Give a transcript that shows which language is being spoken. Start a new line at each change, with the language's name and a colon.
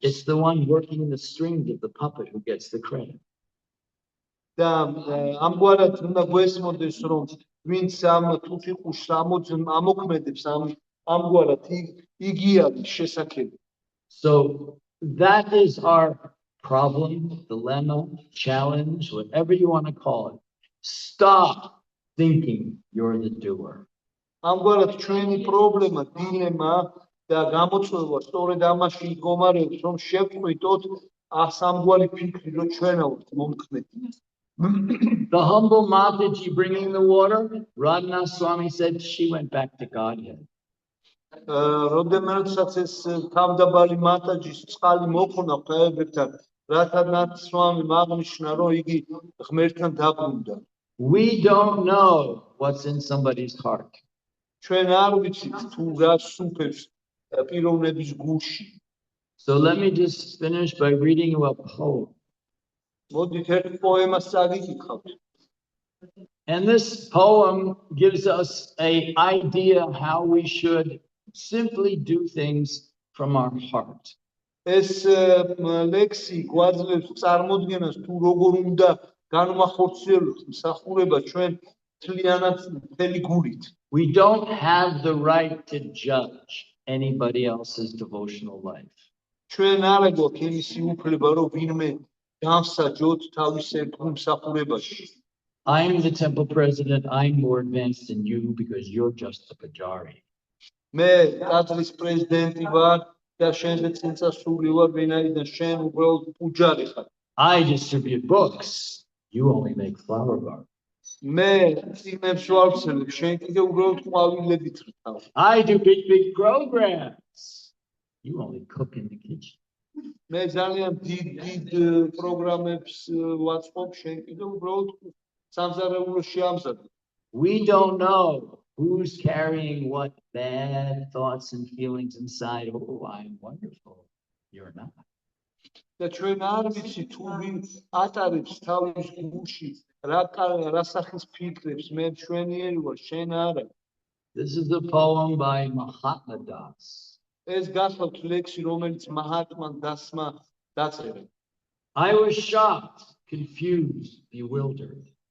English: It's the one working the strings of the puppet who gets the credit.
Georgian: და ამგვარად უნდა გვესმოდეს, რომ ვინც ამ თუთიყუშს ამოქმედებს, ამგვარად იგი არის შესაძლებელი.
English: So that is our problem, dilemma, challenge, whatever you want to call it. Stop thinking you're the doer.
Georgian: ამგვარად ჩვენი პრობლემა, დილემა და გამოწვევა სწორედ ამაში იგომარეობს, რომ შევწყვიტოთ ამგვარი ფიქრი, რომ ჩვენა ვართ მომქმედი.
English: The humble Mataji bringing the water, Radhanath Swami said she went back to Godhead.
Georgian: როდესაც ეს თავდაბალი მატაჯის წყალი მოხუნა ყეებებთან, რათანათ სვამი აღნიშნა, რომ იგი ღმერთთან დაბრუნდა.
English: We don't know what's in somebody's heart.
Georgian: ჩვენ არ ვიცით თუ რა სუფევს პიროვნების გულში.
English: So let me just finish by reading you a poem.
Georgian: მოდით ერთ პოემას წაგიკითხავთ.
English: And this poem gives us an idea how we should simply do things from our heart.
Georgian: ეს ლექსი გვაძლევს წარმოდგენას თუ როგორ უნდა განვახორციელოთ მსახურება ჩვენ თლიანად მთელი გულით.
English: We don't have the right to judge anybody else's devotional life.
Georgian: ჩვენ არ აგვაქვს იმისი უფლება, რომ ვინმე დავსაჯოთ თავის ერთგულ მსახურებაში.
English: I'm the temple president. I'm more advanced than you because you're just a pujari.
Georgian: მე ტაძრის პრეზიდენტი ვარ და შენზე წინწასული ვარ, ვინაიდან შენ უბრალოდ პუჯარი ხარ.
English: I distribute books. You only make flower gardens.
Georgian: მე წიგნებს ვავსებ, შენ კიდე უბრალოდ ყვავილებით რთავ.
English: I do big programs. You only cook in the kitchen.
Georgian: მე ძალიან დიდ პროგრამებს ვაწყობ, შენ კიდე უბრალოდ სამზარეულოში ამზადებ.
English: We don't know who's carrying what bad thoughts and feelings inside. Oh, I'm wonderful. You're not.
Georgian: და ჩვენ არ ვიცი თუ ვინ ატარებს თავის გულში რა სახის ფიქრებს, მე მშვენიერი ვარ, შენ არა.
English: This is a poem by Mahatma Das.
Georgian: ეს გახლავთ ლექსი, რომელიც მაჰატმა დასმა დაწერა.
English: I was shocked, confused, bewildered.